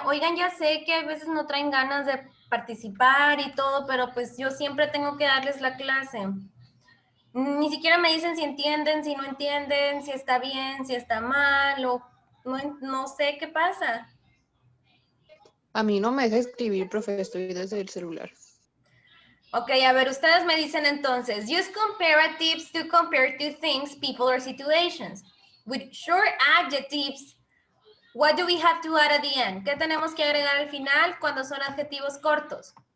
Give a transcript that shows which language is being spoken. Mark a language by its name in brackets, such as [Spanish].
[Spanish] Oigan, ya sé que a veces no traen ganas de participar y todo, pero pues yo siempre tengo que darles la clase. Ni siquiera me dicen si entienden, si no entienden, si está bien, si está mal, o no sé qué pasa. A mí no me deja escribir, profe, estoy desde el celular. [English] Ok, [Spanish] a ver, ustedes me dicen entonces, [English] use comparatives to compare two things, people, or situations. With short adjectives, what do we have to add at the end? [Spanish] ¿Qué tenemos que agregar al final cuando son adjetivos cortos?